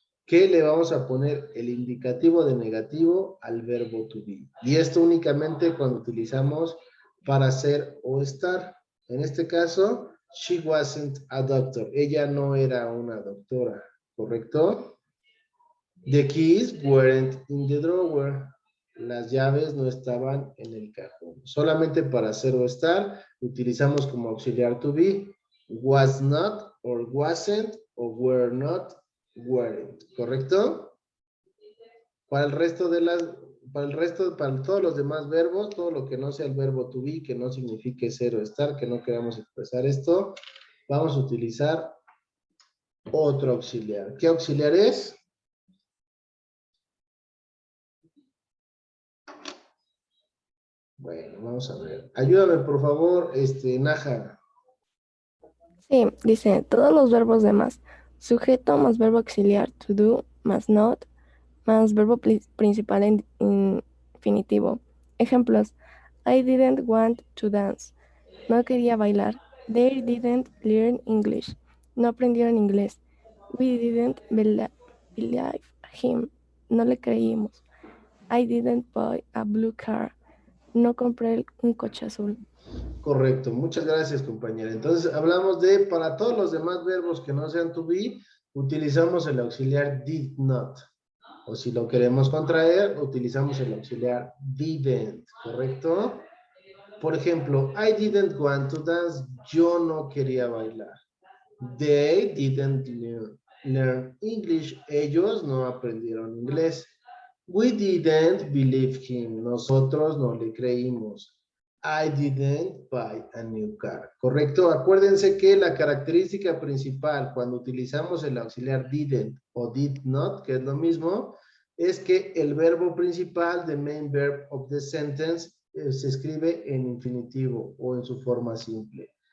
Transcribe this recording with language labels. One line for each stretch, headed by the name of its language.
Spanish: Que le vamos a poner el indicativo de negativo al verbo to be. Y esto únicamente cuando utilizamos para ser o estar. En este caso,
English: she wasn't a doctor.
Spanish: Ella no era una doctora, ¿correcto?
English: The keys weren't in the drawer.
Spanish: Las llaves no estaban en el cajón. Solamente para ser o estar, utilizamos como auxiliar to be.
English: Was not, or wasn't, or were not, weren't.
Spanish: ¿Correcto? Para el resto de las... para todos los demás verbos, todo lo que no sea el verbo to be, que no signifique ser o estar, que no queramos expresar esto, vamos a utilizar otro auxiliar. ¿Qué auxiliar es? Bueno, vamos a ver. Ayúdame, por favor, Naja. Sí, dice, todos los verbos de más. Sujeto más verbo auxiliar, to do, más not más verbo principal en infinitivo.
English: Ejemplos. I didn't want to dance.
Spanish: No quería bailar.
English: They didn't learn English.
Spanish: No aprendieron inglés.
English: We didn't believe him.
Spanish: No le creímos.
English: I didn't buy a blue car.
Spanish: No compré un coche azul. Correcto, muchas gracias, compañera. Entonces, hablamos de, para todos los demás verbos que no sean to be, utilizamos el auxiliar did not. O si lo queremos contraer, utilizamos el auxiliar didn't, ¿correcto?
English: Por ejemplo, I didn't want to dance.
Spanish: Yo no quería bailar.
English: They didn't learn English.
Spanish: Ellos no aprendieron inglés.
English: We didn't believe him.
Spanish: Nosotros no le creímos.
English: I didn't buy a new car.
Spanish: ¿Correcto? Acuérdense que la característica principal cuando utilizamos el auxiliar didn't o did not, que es lo mismo, es que el verbo principal,
English: the main verb of the sentence,
Spanish: se escribe en infinitivo o en su forma simple.